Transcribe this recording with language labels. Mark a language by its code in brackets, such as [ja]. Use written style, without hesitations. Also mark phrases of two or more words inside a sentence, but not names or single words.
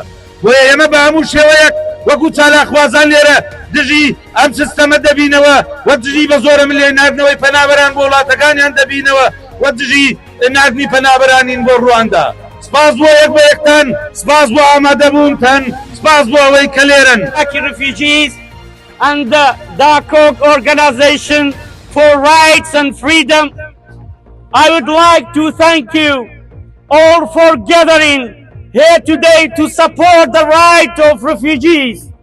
[ckb] بۆیە ئێمە بە هەموو شێوەیەک وەکو چالاخوازان لێرە دژی ئەم سیستەمە دەبینەوە و دژی بە زۆرە ملێ ناردنەوەی پەنابەران بۆ وڵاتەکانیان دەبینەوە و دژی ناردنی پەنابەرانین بۆ ڕواندا. سپاس بۆ یەک بە یەکتان، سپاس بۆ ئامادەبوونتان، سپاس بۆ ئەوەی کە لێرن. [en] Refugees and the DAKOK organization for rights and freedom, I would like to thank you all for gathering here today to support the right of refugees.